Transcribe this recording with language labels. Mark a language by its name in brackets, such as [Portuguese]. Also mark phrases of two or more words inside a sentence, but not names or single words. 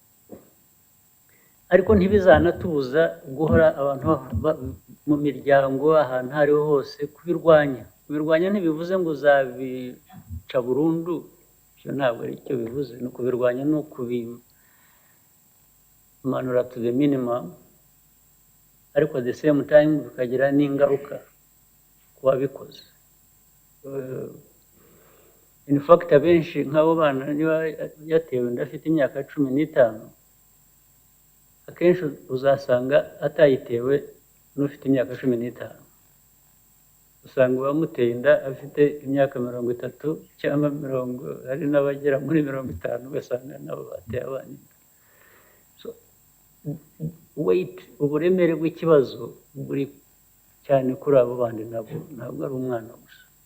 [Kinyarwanda] Ariko ntibizanatubuza guhora abantu mu miryango ahantu hariho hose kubirwanya. Kubirwanya ntibivuze ngo uzabica burundu, ibyo ntabwo ari cyo bivuze. No kubirwanya no kubimanura [English] to the minimum, [Kinyarwanda] ariko [English] at the same time [Kinyarwanda] bikagira n'ingaruka ku wabikoze. [English] in fact [Kinyarwanda] abenshi nk'abo bana niba yatewe inda afite imyaka 15 akenshi uzasanga atayitewe n'ufite imyaka 15 usanga uwamuteye inda afite imyaka 30 cyangwa 40 hari n'abagera muri 50 ugasanga nabo bateye abana [English] so weight [Kinyarwanda] uburemere bw'ikibazo buri cyane kuri abo bandi ntabwo ari umwana gusa